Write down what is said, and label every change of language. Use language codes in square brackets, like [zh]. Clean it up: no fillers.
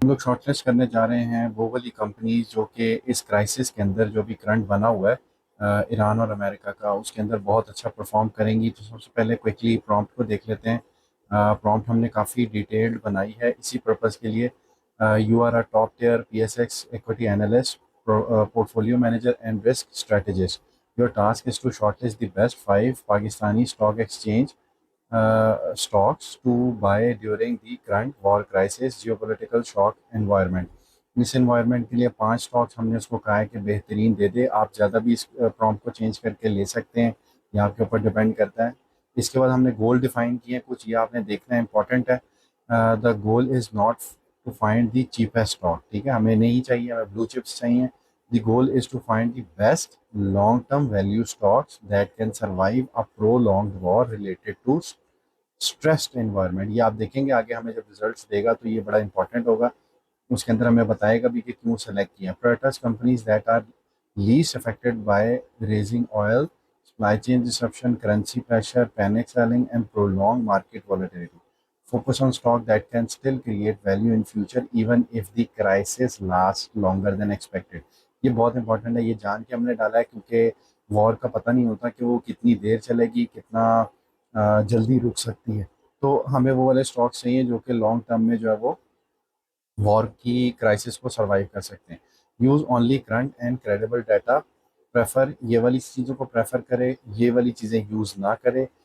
[hi] हम लोग शॉर्टलिस्ट करने जा रहे हैं वो वाली कंपनीज जो कि इस क्राइसिस के अंदर जो भी करंट बना हुआ है ईरान और अमेरिका का, उसके अंदर बहुत अच्छा परफॉर्म करेंगी। तो सबसे पहले क्विकली प्रॉम्प्ट को देख लेते हैं। प्रॉम्प्ट हमने काफ़ी डिटेल्ड बनाई है इसी पर्पज़ के लिए। [en] You are a top tier PSX equity analyst, portfolio manager and risk strategist. Your task is to shortlist the best 5 Pakistani stock exchange stocks to buy during the current war crisis geopolitical shock environment. [hi] इस environment के लिए 5 stocks हमने उसको कहा है कि बेहतरीन दे दे। आप ज़्यादा भी इस प्रॉम्प्ट को चेंज करके ले सकते हैं, ये आपके ऊपर डिपेंड करता है। इसके बाद हमने गोल डिफाइन किए हैं कुछ, ये आपने देखना है, इंपॉर्टेंट है। [en] the goal is not to find the cheapest stock, [hi] ठीक है, हमें नहीं चाहिए, हमें ब्लू चिप्स चाहिए। [en] The goal is to find the best long term value stocks that can survive a prolonged war related to stressed environment. [hi] ये आप देखेंगे आगे हमें जब रिजल्ट्स देगा तो ये बड़ा इंपॉर्टेंट होगा। उसके अंदर हमें बताएगा भी कि क्यों सेलेक्ट किया। [en] Prioritise companies that are least affected by raising oil, supply chain disruption, currency pressure, panic selling, and prolonged market volatility. Focus on stock that can still create value in future even if the crisis lasts longer than expected. [hi] ये बहुत important है, ये जान के हमने डाला है क्योंकि वॉर का पता नहीं होता कि वो कितनी देर चलेगी, कितना जल्दी रुक सकती है। तो हमें वो वाले स्टॉक्स चाहिए जो कि लॉन्ग टर्म में जो है वो वॉर की क्राइसिस को सर्वाइव कर सकते हैं। [en] Use only current and credible data. [hi] Prefer ये वाली चीज़ों को प्रेफर करें, ये वाली चीज़ें यूज़ ना करें।